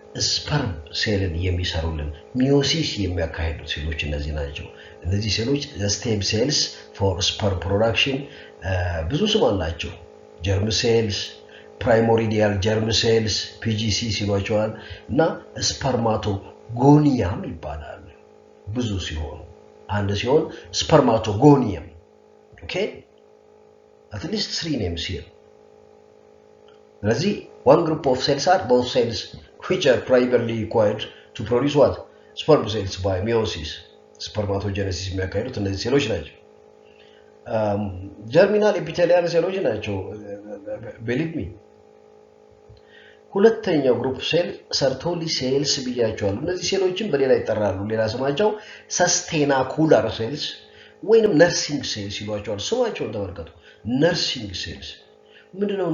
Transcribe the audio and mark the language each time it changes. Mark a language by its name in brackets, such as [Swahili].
[Amharic] ስፐርም ሴልን የሚሰሩልን ሚዮሲስ የሚያካሂዱ ሴሎች እነዚህ ናቸው። እነዚህ ሴሎች ስቴም ሴልስ ፎር ስፐርም ፕሮዳክሽን ብዙ ስም አላቸው። ጀርም ሴልስ፣ ፕራይሞሪዲያል ጀርም ሴልስ ፒጂሲ ሲሏቸዋል እና ስፐርማቶጎኒየም ይባላል። ብዙ ሲሆኑ አንድ ሲሆን ስፐርማቶጎኒየም ኦኬ አትሊስት 3 [English] names here. ስለዚህ one group of cells are both cells which are primarily required to produce what? Sperm cells by meiosis. [Amharic] Spermatogenesis የሚያካሂዱት እነዚህ ሴሎች ናቸው። ጀርሚናል ኤፒቴሊያል ሴሎች ናቸው [English] believe me። [Amharic] ሁለተኛው ግሩፕ ሴል ሰርቶሊ ሴልስ ብያቸዋለሁ። እነዚህ ሴሎችን በሌላ ይጠራሉ። ሌላ ስማቸው ሰስቴናኩላር ሴልስ ወይንም ነርሲንግ ሴልስ ይሏቸዋል። ስማቸውን ተመልከቱ። ነርሲንግ ሴልስ ምንድነው?